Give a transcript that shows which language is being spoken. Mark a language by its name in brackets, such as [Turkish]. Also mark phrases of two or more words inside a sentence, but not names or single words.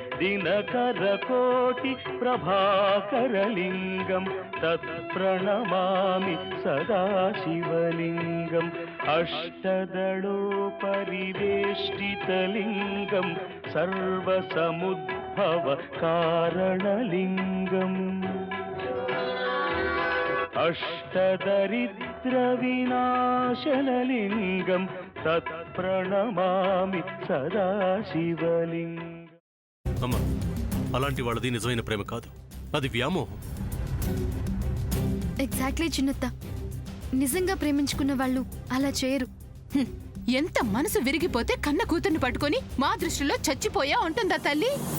[Sanskrit] दिनकरकोटिप्रभाकरलिङ्गं तत्प्रणमामि सदा शिवलिङ्गम् अष्टदलोपरिवेष्टितलिङ्गं सर्वसमुद्भवकारणलिङ्गम् अष्टदरिद्रविनाशनलिङ्गं तत्प्रणमामि सदा शिवलिङ्गम्. [Telugu] అమ్మా, అలాంటి వాళ్ళది నిజమైన ప్రేమ కాదు, అది వ్యామోహం. ఎగ్జాక్ట్లీ చిన్నత్త, నిజంగా ప్రేమించుకున్న వాళ్ళు అలా చేయరు. ఎంత మనసు విరిగిపోతే కన్న కూతుర్ని పట్టుకొని మా దృష్టిలో చచ్చిపోయా ఉంటుందా తల్లి?